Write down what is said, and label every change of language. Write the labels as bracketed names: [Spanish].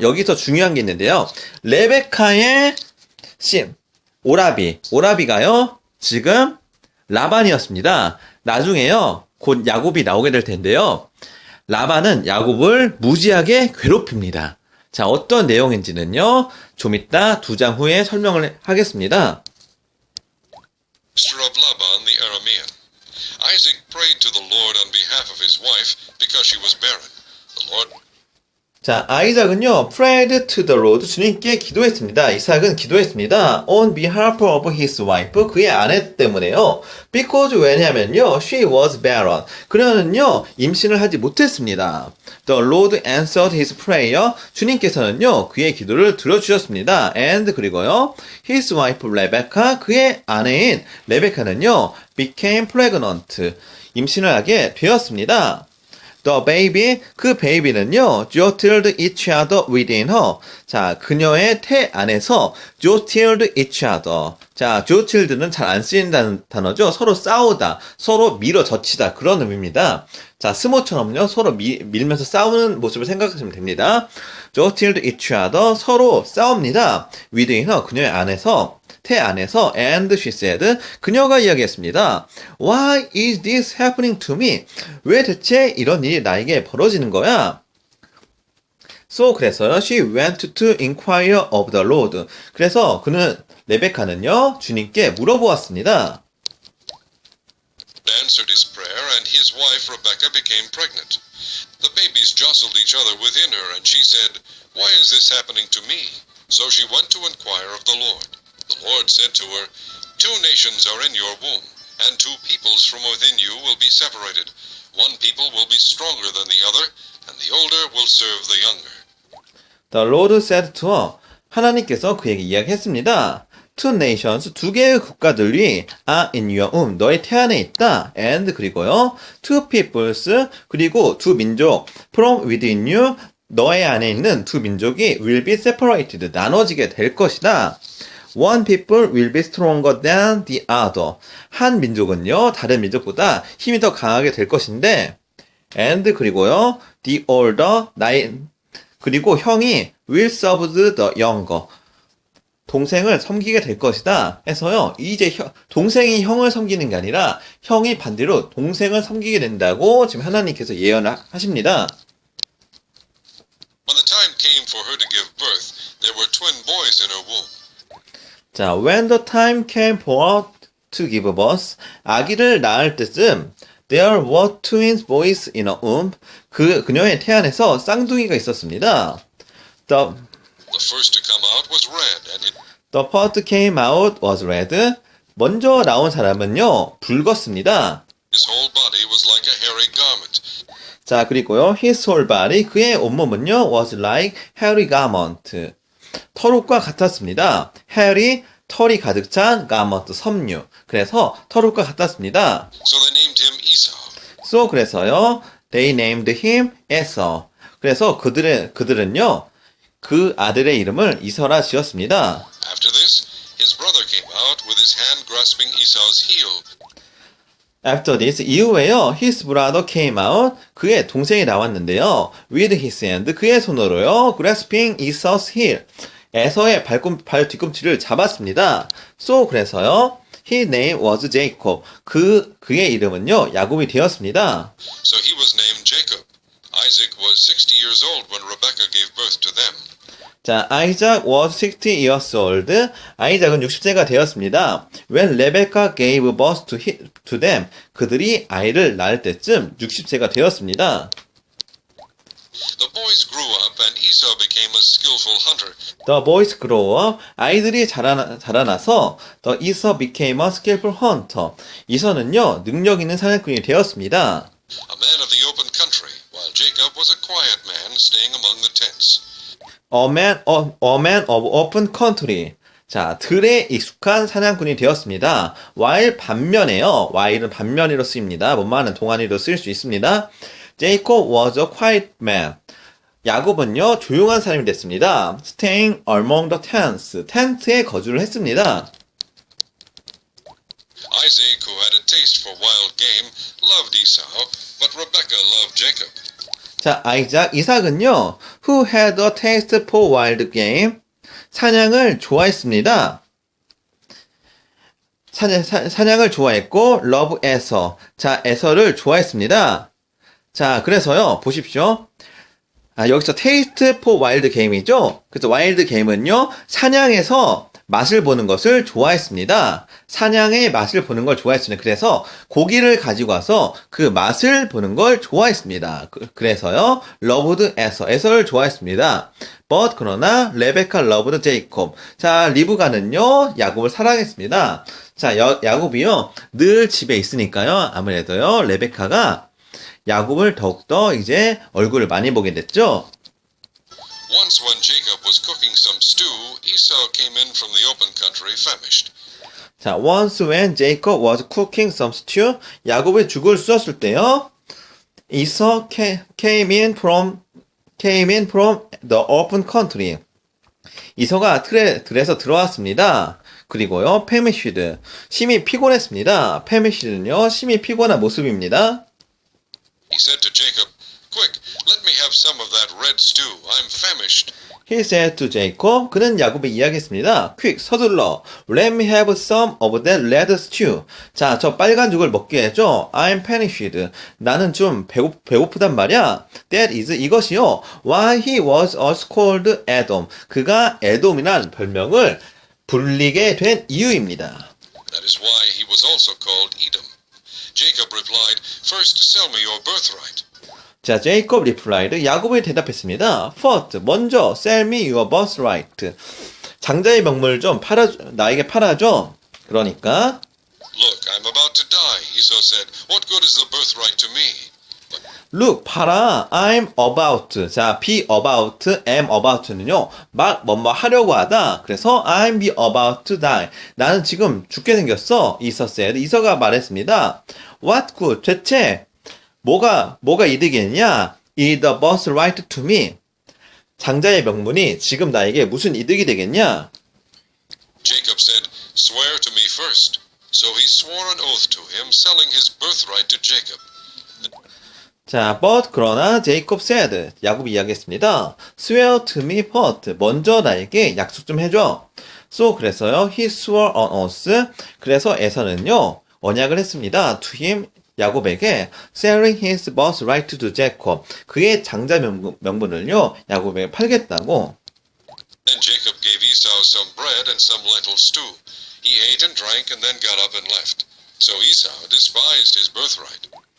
[Korean] 여기서 중요한 게 있는데요. 레베카의 오라비가요, 지금 라반이었습니다. 나중에요, 곧 야곱이 나오게 될 텐데요. 라반은 야곱을 무지하게 괴롭힙니다. 자, 어떤 내용인지는요, 좀 이따 2장 후에 설명을 하겠습니다. [English] sister of Laban the Aramean. Isaac prayed to the Lord on behalf of his wife because she was barren. The Lord [Korean] 자, 아이작은요, [English] prayed to the Lord, [Korean] 주님께 기도했습니다. 이삭은 기도했습니다. [English] on behalf of his wife, [Korean] 그의 아내 때문에요. [English] because [Korean] 왜냐면요, [English] she was barren. [Korean] 그녀는요, 임신을 하지 못했습니다. [English] The Lord answered his prayer. [Korean] 주님께서는요, 그의 기도를 들어주셨습니다. [English] and [Korean] 그리고요, [English] his wife Rebecca, [Korean] 그의 아내인 레베카는요, [English] became pregnant. [Korean] 임신을 하게 되었습니다. The baby, 그 베이비는요, jostled each other within her. 자, 그녀의 태 안에서 [English] jostled each other. [Korean] 자, [English] jostled [Korean] 는 잘 안 쓰인다는 단어죠. 서로 싸우다, 서로 밀어젖히다, 그런 의미입니다. 자, 스모처럼요, 서로 밀면서 싸우는 모습을 생각하시면 됩니다. [English] jostled each other, [Korean] 서로 싸웁니다. [English] within her, [Korean] 그녀의 안에서, 태 안에서, [English] and she said, [Korean] 그녀가 이야기했습니다. [English] Why is this happening to me? [Korean] 왜 대체 이런 일이 나에게 벌어지는 거야? [English] So, [Korean] 그래서요, [English] she went to inquire of the Lord. [Korean] 그래서 레베카는요, 주님께 물어보았습니다. [English] answered his prayer, and his wife Rebekah became pregnant. The babies jostled each other within her, and she said, Why is this happening to me? So she went to inquire of the Lord. The Lord said to her, 2 nations are in your womb, and 2 peoples from within you will be separated. One people will be stronger than the other, and the older will serve the younger. The Lord said to her, [Korean] 하나님께서 그에게 이야기했습니다. [English] 2 nations, [Korean] 2개의 국가들이 [English] are in your womb, [Korean] 너의 태 안에 있다. [English] and [Korean] 그리고요, [English] 2 peoples, [Korean] 그리고 2 민족, [English] from within you, [Korean] 너의 안에 있는 2 민족이 [English] will be separated, [Korean] 나눠지게 될 것이다. [English] One people will be stronger than the other. [Korean] 한 민족은요, 다른 민족보다 힘이 더 강하게 될 것인데, [English] and [Korean] 그리고요, [English] the older, [Korean] 그리고 형이 [English] will serve the younger. [Korean] 동생을 섬기게 될 것이다 해서요, 이제 동생이 형을 섬기는 게 아니라 형이 반대로 동생을 섬기게 된다고 지금 하나님께서 예언을 하십니다. [English] When the time came for her to give birth, there were twin boys in her womb. [Korean] 자, [English] when the time came for her to give birth, [Korean] 아기를 낳을 때쯤 [English] there were twin boys in her womb. [Korean] 그녀의 태 안에서 쌍둥이가 있었습니다. [English] The first to come out was red, and The first came out was red. [Korean] 먼저 나온 사람은요, 붉었습니다. [English] his His whole body was like a hairy garment. [Korean] 자, 그리고요. [English] His whole body, [Korean] 그의 온몸은요, [English] was like hairy garment. [Korean] 털옷과 같았습니다. [English] hairy, [Korean] 털이 가득 찬 [English] garment, [Korean] 섬유. 그래서 털옷과 같았습니다. [English] So they named him Esau. So, [Korean] 그래서요, [English] they named him Esau. [Korean] 그래서 그들은요, 그 아들의 이름을 이서라 지었습니다. [English] After this, his brother came out with his hand grasping Esau's heel. After this, [Korean] 이후에요, [English] his brother came out, [Korean] 그의 동생이 나왔는데요, [English] with his hand, [Korean] 그의 손으로요, [English] grasping Esau's heel, [Korean] 에서의 발 뒤꿈치를 잡았습니다. [English] So, [Korean] 그래서요, [English] his name was Jacob, [Korean] 그의 이름은요, 야곱이 되었습니다. [English] So he was named Jacob. Isaac was 60 years old when Rebekah gave birth to them. [Korean] 자, [English] Isaac was 60 years old. [Korean] 아이작은 60세가 되었습니다. [English] When Rebecca gave birth to them. [Korean] 그들이 아이를 낳을 때쯤 60세가 되었습니다. [English] The boys grew up and Esau became a skillful hunter. The boys grow up. [Korean] 아이들이 자라나서 [English] The Esau became a skillful hunter. [Korean] 이서는요, 능력 있는 사냥꾼이 되었습니다. [English] A man of the open country, while Jacob was a quiet man staying among the tents. A man of open country. [Korean] 자, 들에 익숙한 사냥꾼이 되었습니다. [English] while [Korean] 은 반면으로 쓰입니다. 뭐뭐하는 동안이로 쓸 수 있습니다. [English] Jacob was a quiet man. [Korean] 야곱은요, 조용한 사람이 됐습니다. [English] Staying among the tents. [Korean] 텐트에 거주를 했습니다. [English] Isaac, who had a taste for wild game, loved Esau, but Rebekah loved Jacob. [Korean] 자, 이삭은요, [English] who had a taste for wild game, [Korean] 사냥을 좋아했습니다. 사냥을 좋아했고, [English] love [Korean] 에서, 자, 에서를 좋아했습니다. 자, 그래서요, 보십시오. 여기서 [English] taste for wild game [Korean] 이죠? 그래서 [English] wild game [Korean] 은요, 사냥에서 맛을 보는 것을 좋아했습니다. 사냥의 맛을 보는 걸 좋아했습니다. 그래서 고기를 가지고 와서 그 맛을 보는 걸 좋아했습니다. 그래서요, [English] loved [Korean] 에서를 좋아했습니다. [English] But [Korean] 그러나 레베카 [English] loved Jacob. [Korean] 자, 리브가는요, 야곱을 사랑했습니다. 자, 야곱이요, 늘 집에 있으니까요, 아무래도요, 레베카가 야곱을 더욱더 이제 얼굴을 많이 보게 됐죠. [English] Once when Jacob was cooking some stew, Esau came in from the open country famished. [Korean] 자, [English] once when Jacob was cooking some stew, [Korean] 야곱이 죽을 쑤었을 때요, [English] Esau came in from the open country. [Korean] 이서가 들에서 들어왔습니다. 그리고요, [English] famished, [Korean] 심히 피곤했습니다. [English] famished [Korean] 는요, 심히 피곤한 모습입니다. [English] He said to Jacob, "Quick, let me have some of that red stew. I'm famished." He said to Jacob, [Korean] 그는 야곱에 이야기했습니다. [English] Quick, [Korean] 서둘러. [English] Let me have some of that red stew. [Korean] 자, 저 빨간 죽을 먹게 해줘. [English] I'm famished. [Korean] 나는 좀 배고프단 말이야. [English] That is, [Korean] 이것이요. [English] Why he was also called Edom. [Korean] 그가 에돔이란 별명을 불리게 된 이유입니다. [English] That is why he was also called Edom. Jacob replied, "First sell me your birthright." [Korean] 자, [English] 제이콥 리플라이드, [Korean] 야곱이 대답했습니다. [English] First, [Korean] 먼저 [English] sell me your birthright. [Korean] 장자의 명물을 좀 나에게 팔아줘. 그러니까 [English] Look, I'm about to die, Esau said. What good is the birthright to me? look, [Korean] 봐라. [English] I'm about. [Korean] 자, [English] be about, am about [Korean] 는요. 막 뭐뭐 하려고 하다. [English] 그래서 I'm be about to die. [Korean] 나는 지금 죽게 생겼어. 이서 [English] said. [Korean] 이서가 말했습니다. [English] What good? [Korean] 대체 뭐가 이득이냐? [English] Is the birthright to me. [Korean] 장자의 명분이 지금 나에게 무슨 이득이 되겠냐? [English] Jacob said, "Swear to me first." So he swore an oath to him, selling his birthright to Jacob. [Korean] 자, [English] but [Korean] 그러나 [English] 제이콥 said, [Korean] 야곱이 이야기했습니다. [English] Swear to me first. [Korean] 먼저 나에게 약속 좀 해줘. [English] So [Korean] 그래서요, [English] he swore on oath. [Korean] 그래서 에서는요, 언약을 했습니다. [English] To him, [Korean] 야곱에게 [English] selling his birthright to Jacob. [Korean] 그의 장자 명분을요, 야곱에게 팔겠다고. [English] Then Jacob gave Esau some bread and some lentil stew. He ate and drank and then got up and left. So Esau despised his birthright.